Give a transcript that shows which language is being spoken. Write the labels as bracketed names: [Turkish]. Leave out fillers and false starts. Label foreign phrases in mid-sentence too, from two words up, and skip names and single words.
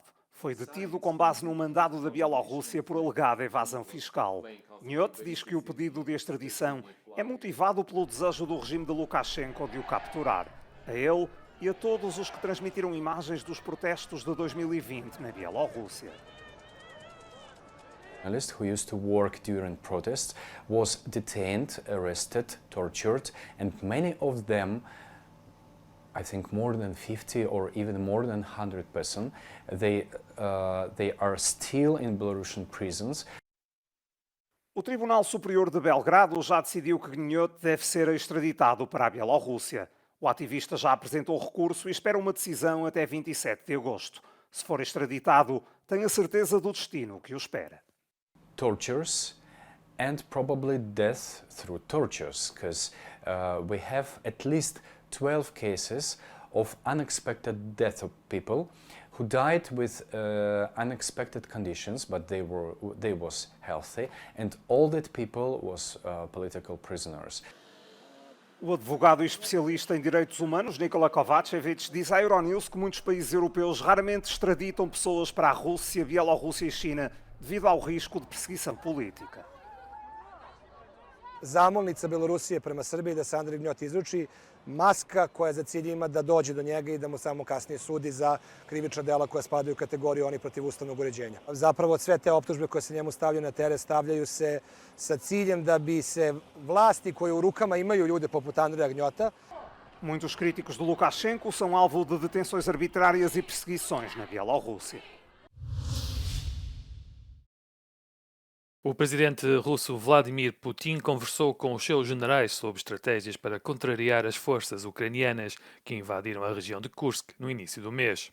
[Portuguese] Foi detido com base num mandado da Bielorrússia por alegada evasão fiscal. Gniot diz que o pedido de extradição é motivado pelo desejo do regime de Lukashenko de o capturar. A ele e a todos os que transmitiram imagens dos protestos de 2020 na Bielorrússia. [English] A journalist who used to work during protests was detained, arrested, tortured, and many of them, I think more than 50 or even more than 100 persons, they are still in Belarusian prisons. [Portuguese] O Tribunal Superior de Belgrado já decidiu que Gniot deve ser extraditado para a Bielorrússia. O ativista já apresentou recurso e espera uma decisão até 27 de agosto. Se for extraditado, tem a certeza do destino que o espera. [English] Tortures and probably death through tortures, because we have at least 12 cases of unexpected death of people who died with unexpected conditions, but they was healthy, and all that people was political prisoners. [Portuguese] O advogado e especialista em direitos humanos, Nikola Kovacevic, diz à Euronews que muitos países europeus raramente extraditam pessoas para a Rússia, Bielorrússia e China devido ao risco de perseguição política. [Serbian] zamolnica Belorusije prema Srbiji da se Andrej Gnjot izruči, maska koja za cilj ima da dođe do njega i da mu samo kasnije sudi za krivična dela koja spadaju u kategoriju onih protiv ustavnog uređenja. Zapravo sve te optužbe koje se njemu stavljaju na teret stavljaju se sa ciljem da bi se vlasti koje u rukama imaju ljude poput Andreja Gnjota. [Portuguese] Muitos críticos de Lukashenko são alvo de detenções arbitrárias e perseguições na Bielorrússia. O presidente russo Vladimir Putin conversou com os seus generais sobre estratégias para contrariar as forças ucranianas que invadiram a região de Kursk no início do mês.